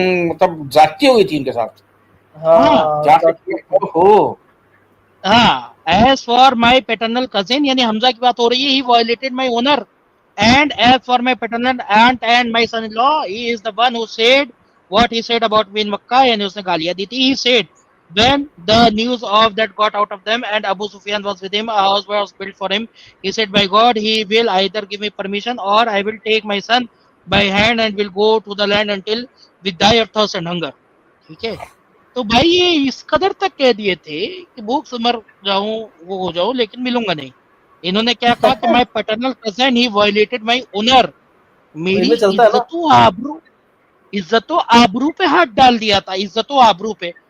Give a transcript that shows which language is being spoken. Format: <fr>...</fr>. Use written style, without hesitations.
<hi>मतलब जाती हो गई थी इनके साथ। हाँ जा सकती है। ओहो</hi> <en>हाँ, as for my paternal cousin</en> <hi>यानी हमजा की बात हो रही है,</hi> <en>he violated my honor, and as for my paternal aunt and my son-in-law, he is the one who said what he said about me in Makkah,</en> <hi>यानी उसने गालियां दी थी।</hi> <en>He said when the news of that got out of them and Abu Sufyan was with him, a house was built for him, he said by God he will either give me permission or I will take my son by hand and will go to the land until we die of thirst and hunger।</en> <hi>ठीक है, तो भाई ये इस कदर तक कह दिए थे कि भूख से मर जाऊं, वो हो जाऊं, लेकिन मिलूंगा नहीं। इन्होंने क्या कहा कि</hi> <en>my paternal cousin he violated my honour,</en> <hi>मेरी इनमें चलता है ना। इज्जतो आबरू पे हाथ डाल दिया था, इज्जतो आबरू पे।</hi>